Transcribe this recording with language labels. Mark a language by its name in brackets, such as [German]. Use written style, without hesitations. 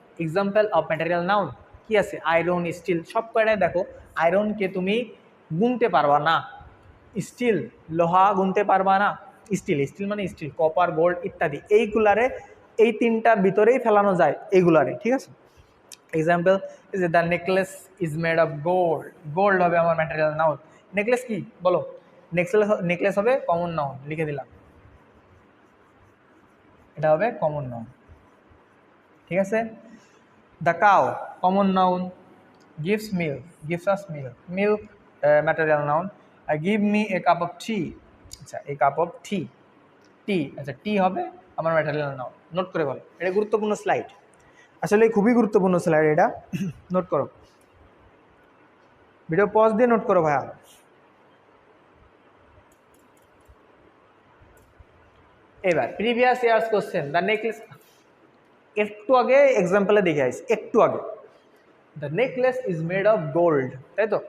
[Bangla] Example of material noun কি আছে? Iron, still. সব কয়টায় দেখো আয়রনকে তুমি গুনতে পারবা না, স্টিল লোহা গুনতে পারবা না, স্টিল মানে স্টিল, কপার, গোল্ড ইত্যাদি, এইগুলারে এই তিনটার ভিতরেই ফেলানো যায় এইগুলারে, ঠিক আছে? [English] Example is the necklace is made of gold. [Bangla] Gold হবে আমার ম্যাটেরিয়াল নাউন। নেকলেস কি বলো? নেকলেস হবে কমন নাউন, লিখে দিলাম, এটা হবে কমন নাউন, ঠিক আছে? [English] The cow common noun, gives milk, gives us milk material noun. Give me a cup of tea, আচ্ছা a cup of tea, [Bangla] আচ্ছা টি হবে আমার ম্যাটেরিয়াল নাউন। নোট করে বলো, এটা গুরুত্বপূর্ণ স্লাইড, আসলে খুবই গুরুত্বপূর্ণ স্লাইড এটা, নোট করো, ভিডিও পজ দিয়ে নোট করো ভাইয়া। এবার previous years question, the necklace, একটু আগে এক্সাম্পলে দেখে আসি, একটু আগে [English] the necklace is made of gold, [Bangla] তাই তো?